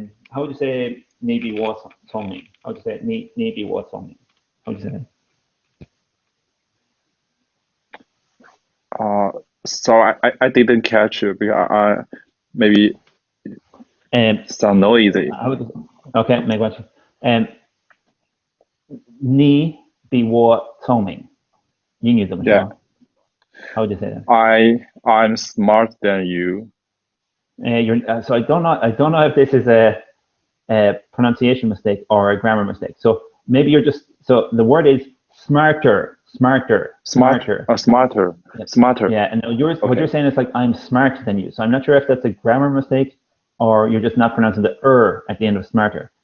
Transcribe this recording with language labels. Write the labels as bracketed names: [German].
[English] How would you say maybe was something? How would you say maybe was something? How would you say that? So I didn't catch it because I maybe sound noisy. [Chinese] Okay, 没关系。你比我聪明，英语怎么说？ [English] Yeah. How would you say that? I'm smarter than you. So I don't know if this is a pronunciation mistake or a grammar mistake. So maybe you're just, so the word is smarter Smarter. Smarter. Yep. Smarter. Yeah, and yours, Okay. what you're saying is like, I'm smarter than you. So I'm not sure if that's a grammar mistake or you're just not pronouncing the at the end of smarter.